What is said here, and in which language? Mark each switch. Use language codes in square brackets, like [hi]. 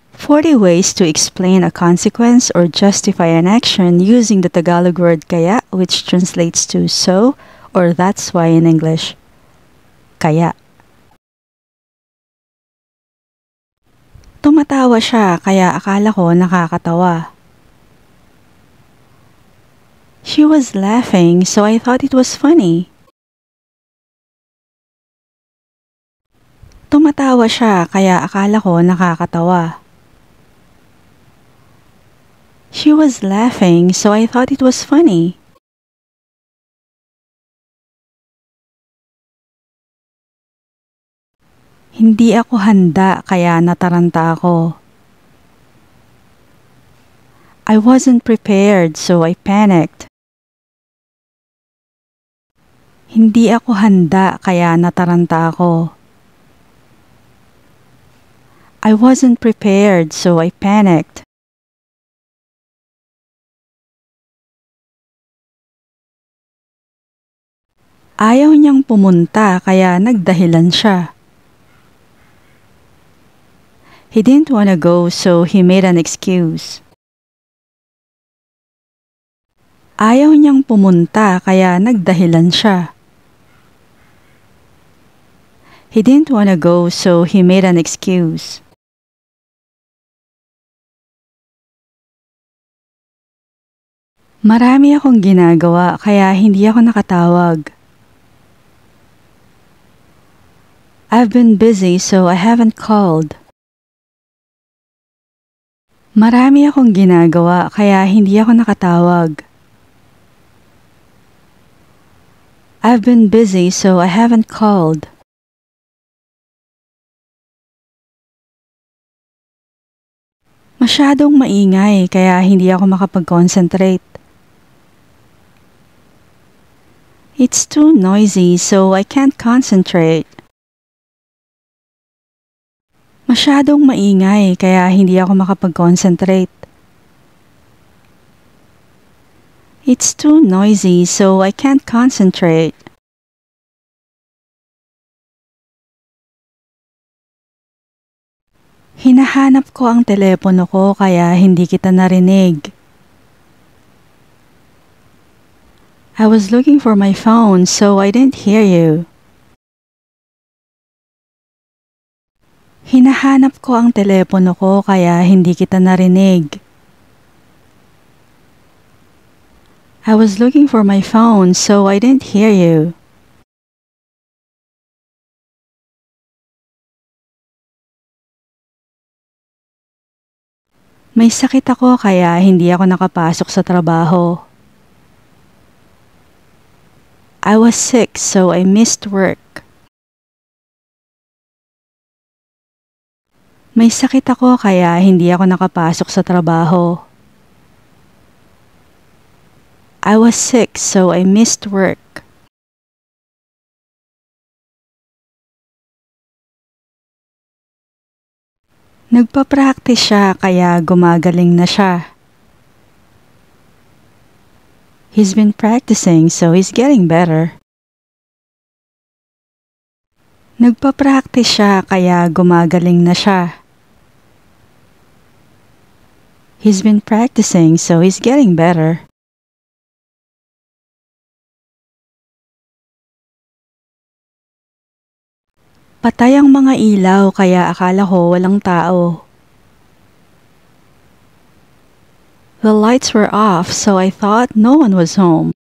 [en] 40 ways to explain a consequence or justify an action using the Tagalog word kaya, which translates to so or that's why in English. [tl] Kaya. Tumatawa siya kaya akala ko nakakatawa. [en] She was laughing so I thought it was funny. [tl] Tumatawa siya kaya akala ko nakakatawa. [en] She was laughing so I thought it was funny. [tl] Hindi ako handa kaya nataranta ako. [en] I wasn't prepared so I panicked. [tl] Hindi ako handa kaya nataranta ako. [en] I wasn't prepared so I panicked. [tl] Ayaw niyang pumunta kaya nagdahilan siya. [en] He didn't want to go so he made an excuse. [tl] Ayaw niyang pumunta kaya nagdahilan siya. [en] He didn't want to go so he made an excuse. [tl] Marami akong ginagawa kaya hindi ako nakatawag. [en] I've been busy so I haven't called. [tl] Marami akong ginagawa kaya hindi ako nakatawag. [en] I've been busy so I haven't called. [tl] Masyadong maingay kaya hindi ako makapag-concentrate. [en] It's too noisy so I can't concentrate. [tl] Masyadong maingay kaya hindi ako makapag-concentrate. [en] It's too noisy so I can't concentrate. [tl] Hinahanap ko ang telepono ko kaya hindi kita narinig. [en] I was looking for my phone so I didn't hear you. [tl] Hinahanap ko ang telepono ko kaya hindi kita narinig. [en] I was looking for my phone so I didn't hear you. [tl] May sakit ako kaya hindi ako nakapasok sa trabaho. [en] I was sick so I missed work. [tl] May sakit ako kaya hindi ako nakapasok sa trabaho. [en] I was sick so I missed work. [tl] Nagpa-practice siya kaya gumagaling na siya. [en] He's been practicing so he's getting better. [tl] Nagpa-practice siya kaya gumagaling na siya. [en] He's been practicing so he's getting better. [tl] Patay ang mga ilaw kaya akala ko walang tao. [en] The lights were off so I thought no one was home.